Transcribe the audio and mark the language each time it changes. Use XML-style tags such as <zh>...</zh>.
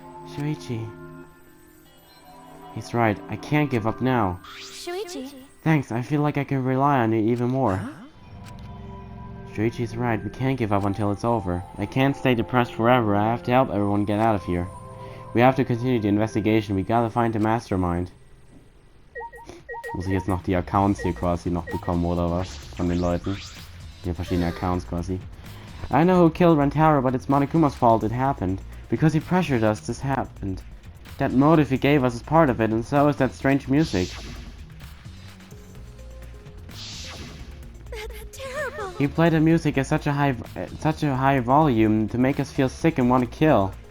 <en>Shuichi. He's right. I can't give up now. Shuichi. Thanks. I feel like I can rely on you even more. Shuichi's right. We can't give up until it's over. I can't stay depressed forever. I have to help everyone get out of here. We have to continue the investigation. We gotta find the mastermind.</en> <de>Muss ich jetzt noch die Accounts hier quasi noch bekommen, oder was? Von den Leuten. Die verschiedenen Accounts quasi.</de> <en>I know who killed Rantaro, but it's Monokuma's fault it happened. Because he pressured us, this happened. That motive he gave us is part of it, and so is that strange music. That's terrible. He played the music at such a high volume to make us feel sick and want to kill.</en>